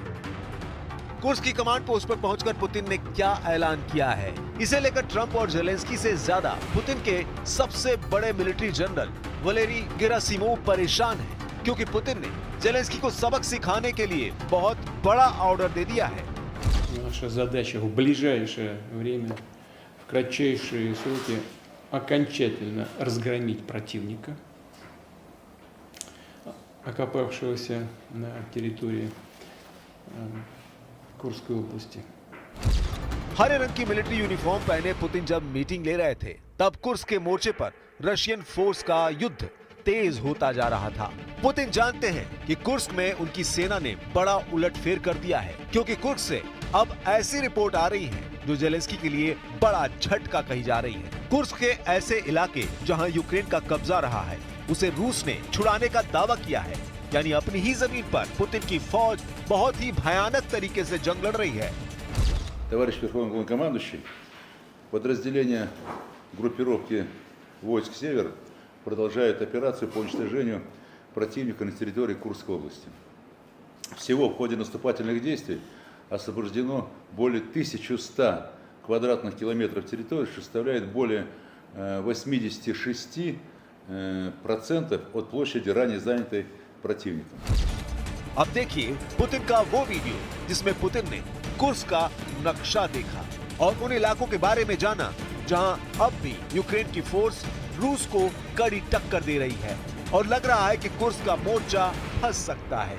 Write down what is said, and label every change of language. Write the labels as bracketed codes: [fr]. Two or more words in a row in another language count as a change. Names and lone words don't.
[hi] कुर्स्क की कमांड पोस्ट पर पहुंचकर पुतिन ने क्या ऐलान किया है, इसे लेकर ट्रंप और ज़ेलेंस्की से ज्यादा पुतिन के सबसे बड़े [en] military general [hi] वलेरी गेरासिमोव परेशान हैं, क्योंकि पुतिन ने ज़ेलेंस्की को सबक सिखाने के लिए बहुत बड़ा ऑर्डर दे दिया है। [ru] Наша задача в ближайшее время, в кратчайшие сроки окончательно разгромить противника, окопавшегося на территории कुर्स्क области। [hi] हरे रंग की [en] military uniform [hi] पहने पुतिन जब मीटिंग ले रहे थे, तब कुर्स्क के मोर्चे पर [en] Russian force [hi] का युद्ध तेज होता जा रहा था। पुतिन जानते हैं कि कुर्स्क में उनकी सेना ने बड़ा उलटफेर कर दिया है, क्योंकि कुर्स्क से अब ऐसी रिपोर्ट आ रही है जो ज़ेलेंस्की के लिए बड़ा झटका कही जा रही है। कुर्स्क के ऐसे इलाके जहां यूक्रेन का कब्जा रहा है, उसे रूस ने छुड़ाने का दावा किया है, यानी अपनी ही जमीन पर पुतिन की फौज बहुत ही भयानक तरीके से जंग लड़ रही है। [ru] Товарищ Верховный Главнокомандующий, подразделения группировки войск «Север» продолжают операцию по уничтожению противника на территории Курской области. Всего в ходе наступательных действий освобождено более 1100 квадратных километров территории, что составляет более 86% от площади ранее занятой противником. [hi] अब देखिए पुतिन का वो वीडियो जिसमें पुतिन ने कुर्स्क का नक्शा देखा और उन इलाकों के बारे में जाना जहां अब भी यूक्रेन की फोर्स रूस को कड़ी टक्कर दे रही है और लग रहा है कि कुर्स्क का मोर्चा फंस सकता है।